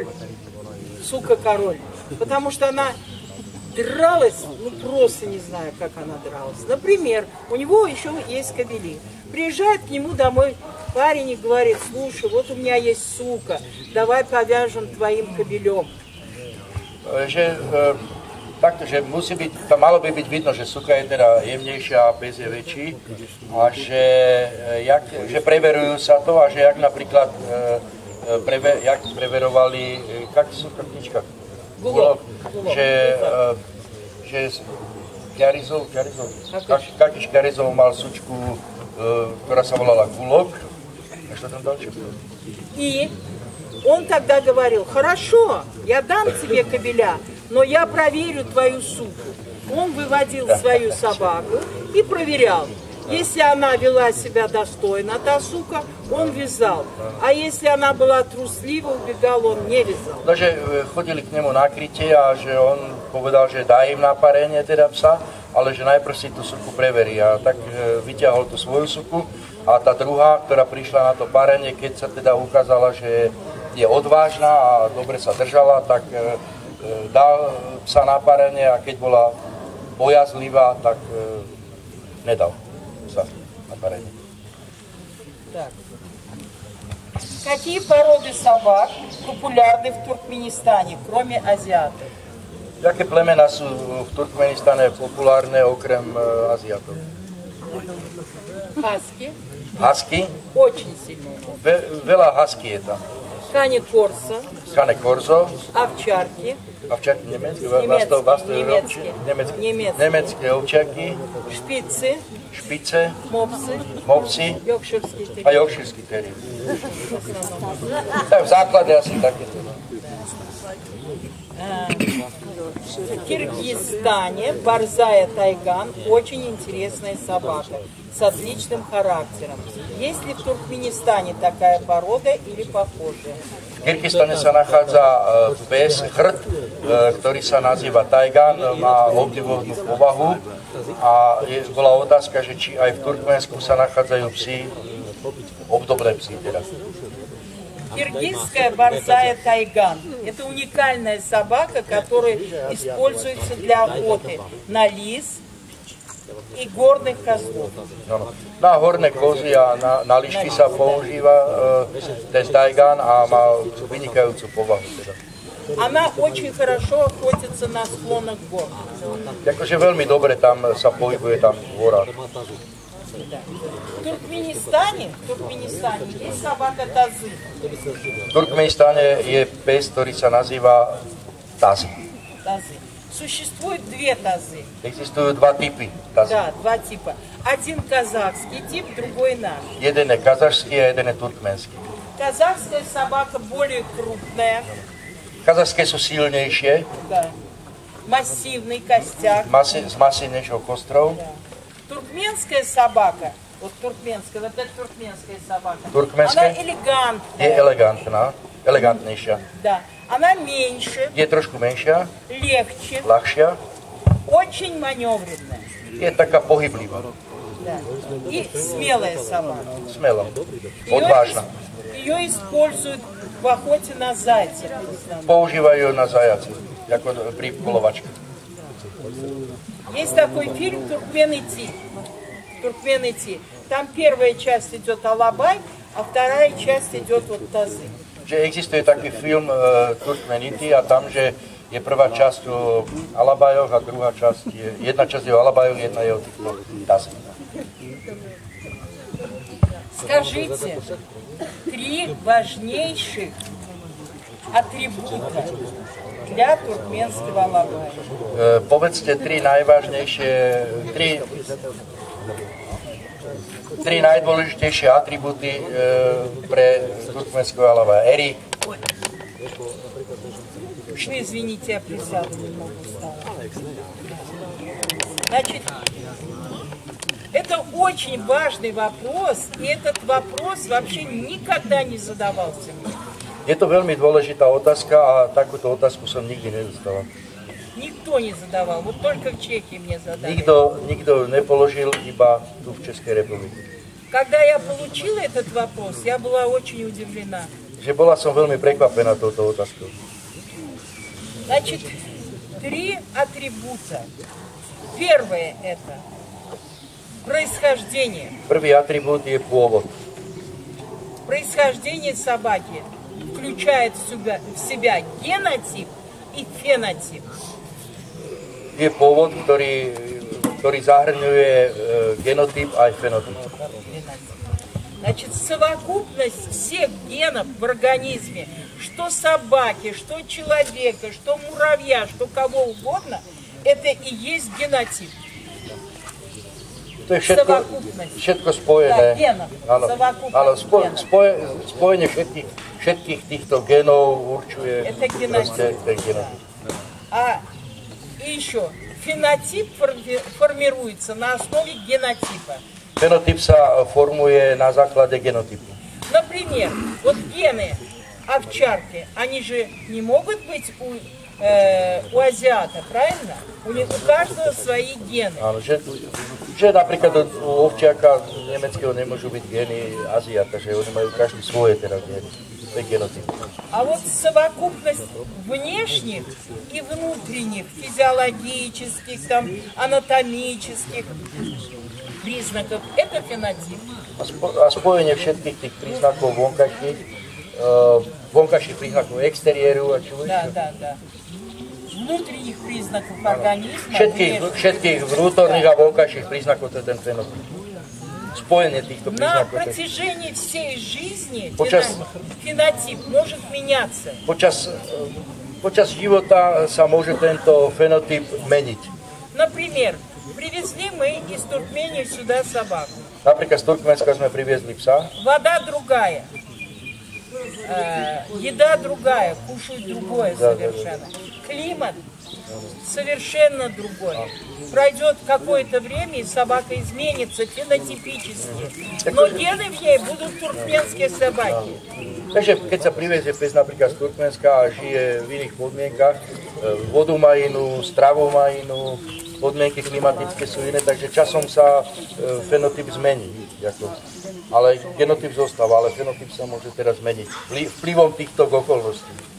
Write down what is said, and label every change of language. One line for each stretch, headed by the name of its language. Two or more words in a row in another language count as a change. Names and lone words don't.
Russian: Сука король. Потому что она дралась, ну просто не знаю, как она дралась. Например, у него еще есть кобели. Приезжает к нему домой парень и говорит: слушай, вот у меня есть сука, давай повяжем твоим кобелем.
Slovak: Takto, že musí byť, tam malo by byť vidno, že suka je teda jemnejšia a pes je väčší a že preverujú sa to a že jak napríklad jak preverovali, jak sú to v knižkách? Gulok. Že Kjarizov, Kakiš Kjarizov mal sučku, ktorá sa volala Gulok. A čo tam dal?
Russian: И он тогда говорил: хорошо, я дам тебе кобеля, но я проверю твою суку. Он выводил свою собаку и проверял. Если она вела себя достойно, та сука, он вязал. А если она была труслива, убегал, он не вязал.
Slovak: No, že chodili k nemu na krytie a že on povedal, že dá im na parenie teda psa, ale že najprv si tú suku preverí. A tak vyťahol tú svoju suku a tá druhá, ktorá prišla na to parenie, keď sa teda ukázala, že je odvážna a dobre sa držala, tak dal psa na parenie a keď bola bojazlivá, tak nedal psa na parenie.
Russian: Так. Какие породы собак популярны в Туркменистане, кроме азиатов?
Slovak: Jaké plemena sú v Turkmenistane populárne okrem Aziatov?
Russian: Хаски.
Slovak: Husky?
Russian: Очень сильно.
Slovak: Veľa husky je tam.
Russian: Кани Корса.
Slovak: Cane Corso.
Russian: Овчарки.
Slovak: Ovčaky nemecké? Nemecké ovčaky.
Russian: Шпицы.
Slovak: Špice.
Russian: Мопсы.
Slovak: Mopsy.
Russian: Йоркширский A терьер.
Slovak: Yorkshireský terrier. Tak v základe asi takéto.
Russian: В Киргизстане борзая тайган очень интересная собака с отличным характером. Есть ли в Туркменистане такая порода или похожая?
Slovak: V Kyrgyzstane sa nachádza pes, chrd, ktorý sa nazýva Taigan, má obdivuhodnú povahu a bola otázka, že či aj v Turkmensku sa nachádzajú psi, obdobné psi teda.
Russian: Киргизская борзая тайган – это уникальная собака, которая используется для охоты на лис и горных козлов.
Slovak: Na horné kozy a na lišky sa používa ten Taigan a má vynikajúcu povahu. Teda.
Russian: Она очень хорошо охотится на склонах гор.
Slovak: Akože veľmi dobre tam sa pohybuje tam v horách.
Russian: В Туркменистане есть собака тазы.
Slovak: V Turkmenistane je pes, ktorý sa nazýva Taz.
Russian: Существует две тазы.
Slovak: Existujú dva typy Taz.
Russian: Да, два типа. Один казахский тип, другой наш.
Slovak: Jeden je kazašský a jeden je turkmenský.
Russian: Казахская собака более крупная.
Slovak: Kazašské sú silnejšie,
Russian: Да. Массивный костяк.
Slovak: s masívnejšou kostrou.
Russian: Да. Туркменская собака, вот это туркменская собака, Туркменская? она элегантная.
Slovak: Je elegantnejšia.
Russian: Да. Она меньше,
Slovak: Je trošku menšia,
Russian: легче,
Slovak: ľahšia,
Russian: очень маневренная.
Slovak: je taká pohyblivá,
Russian: Да. И смелая собака.
Slovak: smelá, odvážna.
Russian: Ее используют в охоте на зайцев. в основном.
Slovak: Používajú ju na zajaci, ako pri polovačke.
Russian: Есть такой фильм «Туркмен идти». Там первая часть идет Алабай, а вторая часть идет вот тазы.
Slovak: Že existuje taký film Turkmenity a tam, že je prvá časť o Alabajoch a druhá časť jedna časť je o Alabajoch, jedna je o týchto Tazách.
Russian: Скажите, 3 важнейших атрибута для туркменского алабая.
Slovak: Povedzte tri najdôležitejšie atribúty pre turkmenského alabaja. Erik.
Russian: Ну, извините, я присяду немного устала. Значит, это очень важный вопрос, и этот вопрос вообще никогда не задавался мне.
Slovak: Je to veľmi dôležitá otázka a takúto otázku som nikdy nedostala.
Russian: Никто не задавал, вот только в Чехии мне задали.
Slovak: Nikto nepoložil, iba tu v Českej republike.
Russian: Когда я получила этот вопрос, я была очень удивлена.
Slovak: Že že bola som veľmi prekvapená touto otázkou.
Russian: Значит, 3 атрибута. Первое это происхождение.
Slovak: Prvý atribút je pôvod.
Russian: Происхождение собаки включает в себя генотип и фенотип.
Slovak: Je pôvod, ktorý zahrňuje genotyp aj fenotyp.
Russian: Значит, совокупность всех генов в организме, что собаки, что человека, что муравья, что кого угодно, это и есть генотип.
Slovak: To je všetko spojené. Áno, spojenie všetkých týchto genov určuje ten genotyp.
Russian: А еще фенотип формируется на основе генотипа.
Slovak: Fenotyp sa formuje na základe genotypu.
Russian: Например, вот гены овчарки, они же не могут быть у азиата, правильно? У каждого свои гены.
Slovak: Áno, že napríklad u ovčiaka nemeckého nemôžu byť gény Aziata, že oni majú každý svoje teda gény. To je genotyp.
Russian: А вот совокупность внешних и внутренних, физиологических, там, анатомических признаков, это фенотип.
Slovak: A spojenie všetkých tých príznakov vonkajších príznakov exteriéru a čo ešte?
Russian: Да. Внутренних признаков организма.
Slovak: Všetkých vnútorných a vonkajších príznakov, to je ten fenotyp. Spojenie týchto príznakov.
Russian: На протяжении всей жизни фенотип может меняться.
Slovak: Počas života sa môže tento fenotyp meniť.
Russian: Например, привезли мы из Туркмении сюда собаку.
Slovak: Napríklad z Turkmenska sme priviezli psa.
Russian: Вода другая, еда другая, кушают другое совершенно. Климат совершенно другой. Пройдет какое-то время, и собака изменится фенотипически. Но гены в ней будут туркменские собаки.
Slovak: Takže keď sa privezie pes napríklad z Turkmenska a žije v iných podmienkach, vodu má inú, stravu má inú, podmienky klimatické sú iné, takže časom sa fenotyp zmení. Ale genotyp zostáva, ale fenotyp sa môže teraz zmeniť vplyvom týchto okolností.